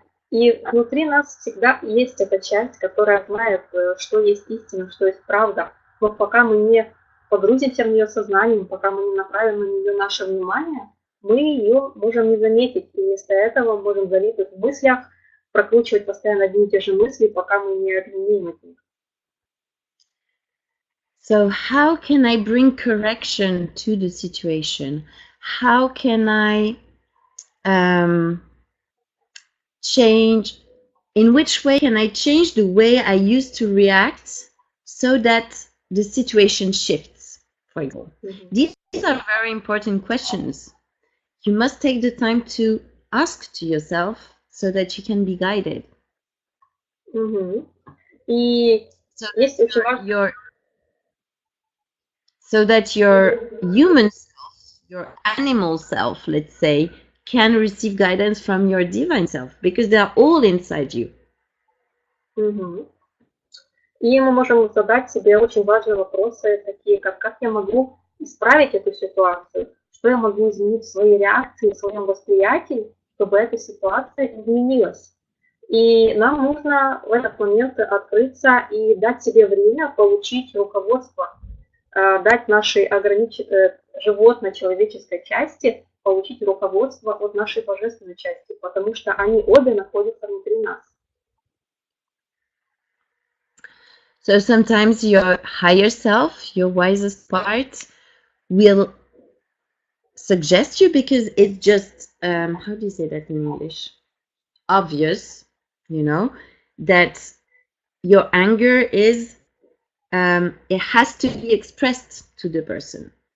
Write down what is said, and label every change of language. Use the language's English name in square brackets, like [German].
[Russian] И внутри нас всегда есть эта часть, которая знает, что есть истина, что есть правда. Но пока мы не погрузимся в нее сознанием, пока мы не направим на нее наше внимание, мы ее можем не заметить. И вместо этого можем залипнуть в мыслях, прокручивать постоянно одни и те же мысли, пока мы не отменим от них. [English] So how can I bring correction to the situation? How can I change? In which way can I change the way I used to react so that the situation shifts, for example? These are very important questions. You must take the time to ask to yourself so that you can be guided. [Russian] Мгм. И [English] So [Russian] есть [English] that [Russian] очень важно. [English] your human self, your animal self, let's say, can receive guidance from your divine self because they are all inside you. Мгм. [Russian] И мы можем задать себе очень важные вопросы, такие как я могу исправить эту ситуацию, что я могу изменить в своей реакции, в своем восприятии, чтобы эта ситуация изменилась. И нам нужно в этот момент открыться и дать себе время получить руководство, дать нашей животно-человеческой части получить руководство от нашей божественной части, потому что они обе находятся внутри нас. [English] So sometimes your higher self, your wisest part, will suggest you because it's just, how do you say that in English? Obvious, you know, that your anger is, it has to be expressed to the person.